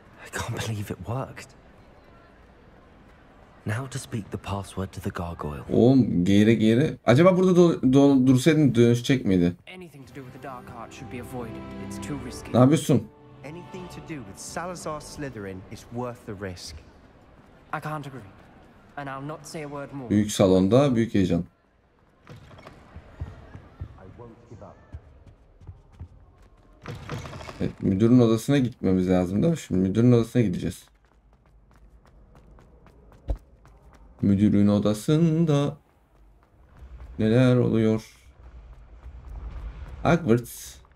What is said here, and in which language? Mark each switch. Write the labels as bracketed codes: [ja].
[en] I can't believe it worked. Now to speak the password to the gargoyle. [tr] Oğlum geğire. Acaba burada dursaydın dönüşecek miydi? [en] Anything to do with the dark art should be avoided. It's too risky. [tr] Ne yapıyorsun? [en] Anything to do with Salazar Slytherin is worth the risk. I can't agree. And I'll not say a word more. [tr] Büyük salonda büyük heyecan. Evet, müdürün odasına gitmemiz lazım değil mi? Şimdi müdürün odasına gideceğiz. Müdürün odasında neler oluyor? Hogwarts